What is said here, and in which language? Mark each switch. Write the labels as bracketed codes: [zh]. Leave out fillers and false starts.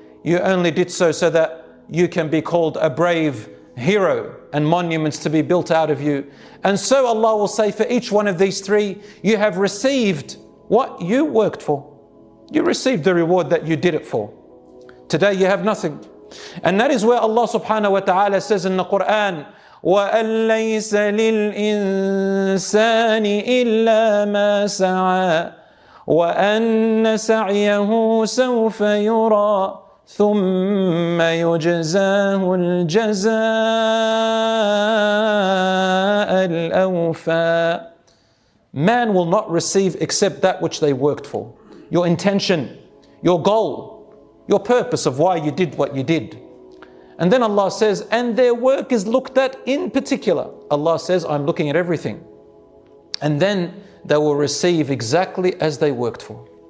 [en] You only did so that you can be called a brave hero and monuments to be built out of you. And so Allah will say, for each one of these 3, you have received what you worked for. You received the reward that you did it for. Today you have nothing. And that is where Allah subhanahu wa ta'ala says in the Quran, [ar] وَأَن لَيْسَ لِلْإِنسَانِ إِلَّا مَا سَعَى وَأَنَّ سَعْيَهُ سَوْفَ يُرَى ثُمَّ يُجْزَاهُ الْجَزَاءَ الْأَوْفَى. [en] Man will not receive except that which they worked for. Your intention, your goal, your purpose of why you did what you did. And then Allah says, and their work is looked at in particular. Allah says, I'm looking at everything. and then they will receive exactly as they worked for.